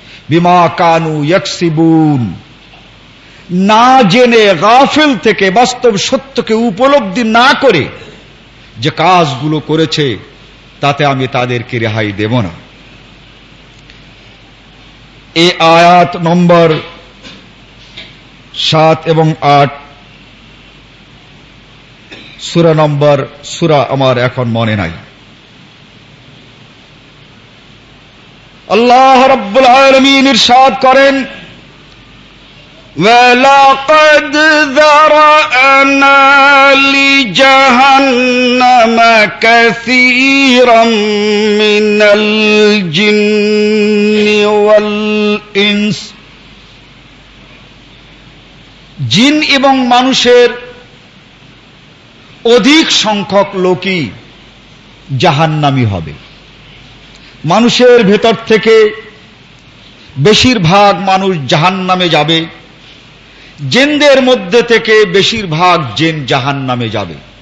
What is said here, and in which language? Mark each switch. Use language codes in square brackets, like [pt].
[ar] বিমা কানু ইয়াকসিবুন, [bn] না জেনে গাফিল থেকে, বাস্তব সত্যকে উপলব্ধি না করে যে কাজগুলো করেছে তাতে আমি তাদেরকে রেহাই দেব না। এ আয়াত নম্বর 7 এবং 8, সুরা নম্বর সুরা আমার এখন মনে নাই। আল্লাহ রাব্বুল আলামিন ইরশাদ করেন, [ar] ولقد ذرأنا لجهنم كثيرا من الجن والإنس, [bn] জিন এবং মানুষের অধিক সংখ্যক লোকই জাহান্নামী হবে। মানুষের ভেতর থেকে বেশিরভাগ মানুষ জাহান্নামে যাবে, জিনদের মধ্যে থেকে বেশিরভাগ জিন জাহান্নামে যাবে।